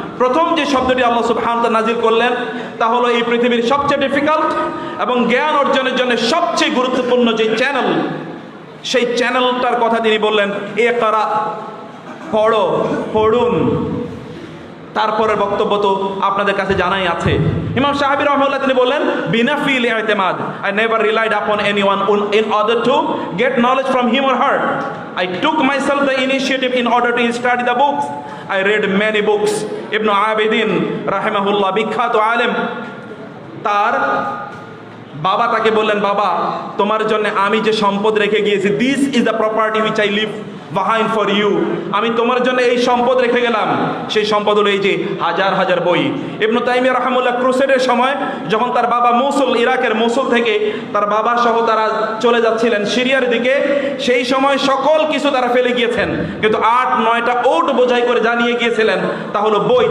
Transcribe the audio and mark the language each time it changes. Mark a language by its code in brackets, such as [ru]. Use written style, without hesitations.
[bn] প্রথম যে শব্দটি আল্লাহ সুবহানাহু ওয়া তাআলা নাজিল করলেন তা হলো এই পৃথিবীর সবচেয়ে ডিফিকাল্ট এবং জ্ঞান অর্জনের জন্য সবচেয়ে গুরুত্বপূর্ণ যে চ্যানেল, সেই চ্যানেলটার কথা তিনি বললেন, ইকরা, পড়ো, পড়ুন। তারপরের বক্তব্য তো আপনাদের কাছে জানাই আছে। ইমাম শাফি রাহিমাহুল্লাহ তিনি বললেন, [en] বিনাফিল ইতিমাদ, I never relied upon anyone in order to get knowledge from him or her. I took myself the initiative in order to study the books. I read many books. [bn] Ibn Abidin রাহিমাহুল্লাহ, বিখ্যাত আলেম, তার বাবা তাকে বললেন, বাবা তোমার জন্য আমি যে সম্পদ রেখে গিয়েছি, [en] this is the property which I leave behind for you, [bn] আমি তোমার জন্য এই সম্পদ রেখে গেলাম। সেই সম্পদ হলো এই যে হাজার হাজার বই। ইবনে তাইমিয়া রাহিমাহুল্লাহ ক্রুসেডের সময় যখন তার বাবা মৌসুল, ইরাকের মৌসুল থেকে তার বাবা সহ তারা চলে যাচ্ছিলেন সিরিয়ার দিকে, সেই সময় সকল কিছু তারা ফেলে গিয়েছেন, কিন্তু 8-9টা ওট বোঝাই করে জানিয়ে গিয়েছিলেন, তা হলো বই।